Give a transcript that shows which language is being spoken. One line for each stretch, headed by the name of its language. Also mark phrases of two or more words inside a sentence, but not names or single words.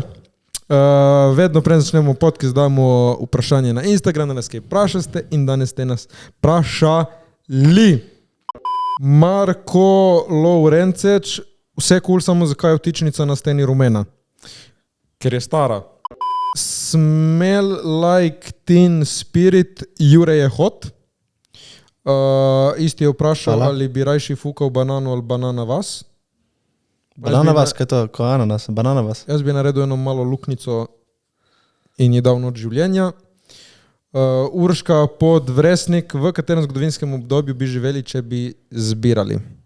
Slovenian: Vedno prej začnemo podcast, damo vprašanje na Instagram, da nas kaj vprašaste in danes ste nas vprašali. Marko Lovrenceč, vse cool, samo zakaj je vtičnica na steni rumena? Ker je stara.
English: Smell like teen spirit,
Slovenian: Jure je hot. Isti je vprašal, ali bi rajši fukal banano ali banana vas. Banana vas, kaj je to? Ko ananas? Banana vas? Jaz bi naredil eno malo luknico in ji dal noč življenja. Urška Podvresnik, v katerem zgodovinskem obdobju bi živeli, če bi zbirali?